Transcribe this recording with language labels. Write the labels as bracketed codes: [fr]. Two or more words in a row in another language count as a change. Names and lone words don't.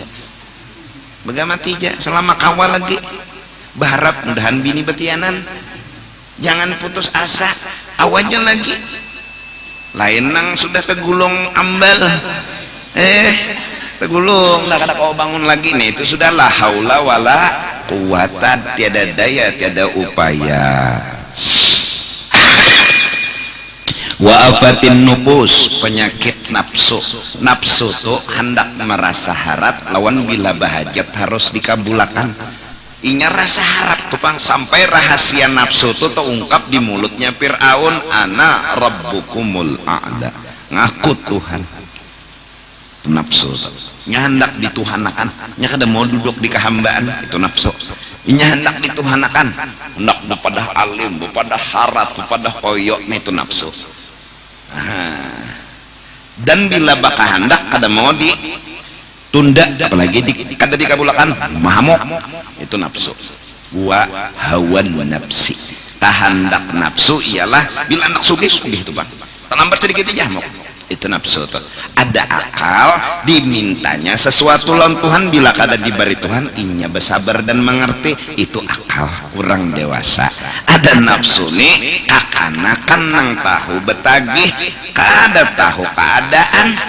[bjn] Begamati ja selama kawal lagi. Berharap mudahan bini betianan. Jangan putus asa. Awajan lagi. Lain nang sudah tegulung ambal. Tegulung lah kada kau bangun lagi nih. Itu sudah [ar] لا حول ولا قوة, [id] tiada daya, tiada upaya. [ar] وآفات النفوس, [id] penyakit nafsu. [bjn] Nafsu tuh hendak merasa harap lawan bila bahajat harus dikabulakan. Inya rasa harap tupang sampai rahasia nafsu itu terungkap di mulutnya Fir'aun, [ar] أنا ربكم الأعلى, [bjn] ngaku Tuhan. Nafsu nya hendak dituhanakan, nya kada mau duduk di kehambaan, itu nafsu. Inya hendak dituhanakan, hendak kepada alim, kepada harat, kepada koyok, itu nafsu. Dan bila baka hendak kada mau tunda, apalagi kada dikabulakan, mahamuk, itu nafsu. [ar] وهوى النفس, [bjn] tahandak nafsu ialah bila anak sugih itu bang, terlambat sedikit aja mau, itu nafsu tuh. Ada akal dimintanya sesuatu lawan Tuhan, bila kada diberi Tuhan inya bersabar dan mengerti, itu akal orang dewasa. Ada nafsu nih kakanakan nang tahu betagih, kada tahu keadaan.